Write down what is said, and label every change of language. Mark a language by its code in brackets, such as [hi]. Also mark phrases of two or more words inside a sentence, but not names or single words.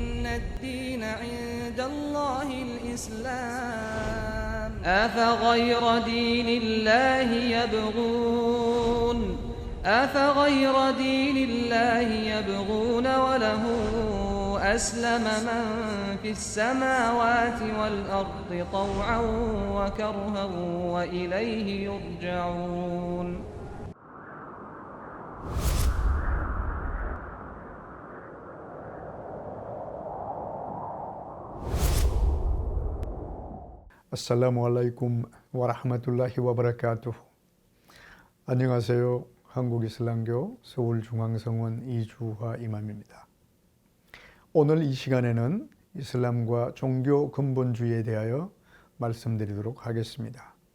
[ar] الدين عند الله الإسلام أفغير دين الله يبغون وله أسلم من في السماوات والأرض طوعا وكرها وإليه يرجعون. السلام عليكم ورحمة الله وبركاته. [ko] 안녕하세요. 한국이슬람교 서울중앙성원 이주화 이맘입니다. 오늘 이 시간에는 이슬람과 종교 근본주의에 대하여 말씀드리도록 하겠습니다.